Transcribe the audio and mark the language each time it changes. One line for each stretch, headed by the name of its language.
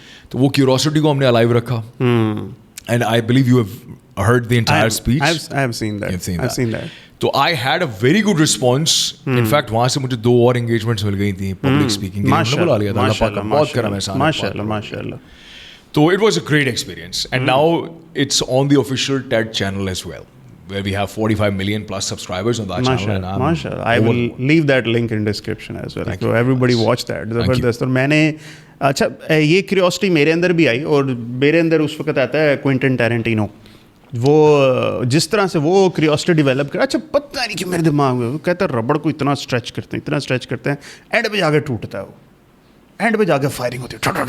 Hindi: तो वो क्यूरोसिटी को हमने अलाइव रखा.
English: And I believe you have heard the entire speech. I have seen that. तो I had a very good response.
Hindi: In fact वहां से मुझे 2 और एंगेजमेंट्स मिल गई थी पब्लिक स्पीकिंग. बुला लिया था, बहुत करा मैं सारा. माशाल्लाह.
English: So it was a great experience, and now it's on the official TED channel as well, where we have 45 million plus subscribers on that channel. And Mashallah. I will leave that link in description as well. So everybody watch that.
Hindi: ज़बरदस्त. और मैंने अच्छा ये curiosity मेरे अंदर भी आई, और मेरे अंदर उस वक्त आता है क्विंटन टैरेंटिनो. वो जिस तरह से वो क्यूरियोसिटी डेवलप कर, अच्छा पता नहीं कि मेरे दिमाग में, वो कहता है रबड़ को इतना स्ट्रेच करते हैं एंड पे जाके टूटता है. वो एंड पे जाके फायरिंग होती है.